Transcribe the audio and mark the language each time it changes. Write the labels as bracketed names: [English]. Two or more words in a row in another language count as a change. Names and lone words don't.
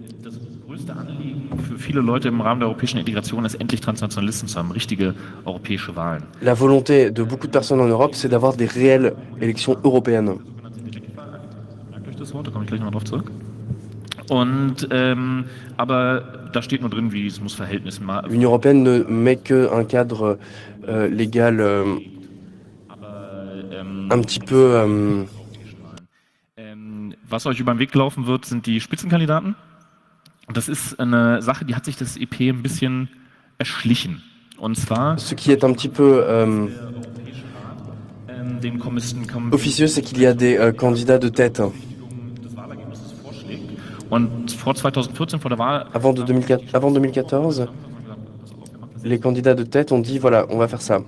[French] La volonté de beaucoup de personnes en Europe, c'est d'avoir des réelles élections européennes. L'Union européenne ne met qu'un cadre légal un petit peu... [German] Was euch über den Weg laufen wird, sind die Spitzenkandidaten. Und das ist eine Sache, die hat sich das EP ein bisschen erschlichen. Und zwar... [French] Ce qui est un petit peu officieux, c'est qu'il y a des candidats de tête. Avant 2014, les candidats de tête ont dit, voilà, on va faire ça.